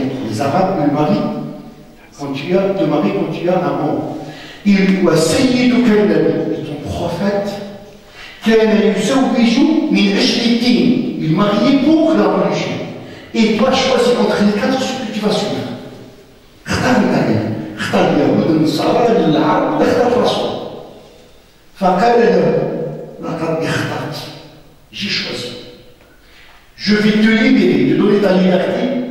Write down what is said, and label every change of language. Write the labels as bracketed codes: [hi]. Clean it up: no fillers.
[fr] Les Arabes, ils marient quand tu as un homme. Il doit [ar] سيدك النبي, [fr] ton prophète, [ar] كان يزوج من أجل الدين. [fr] Il mariait pour la religion. Et toi, choisis entre les 4 ce que tu vas suivre. [ar] اختار الأديان. اختار اليهود النصارى العرب اختار الرسول. فقال له لقد اخترت. [fr] J'ai choisi. Je vais te libérer, te donner ta liberté,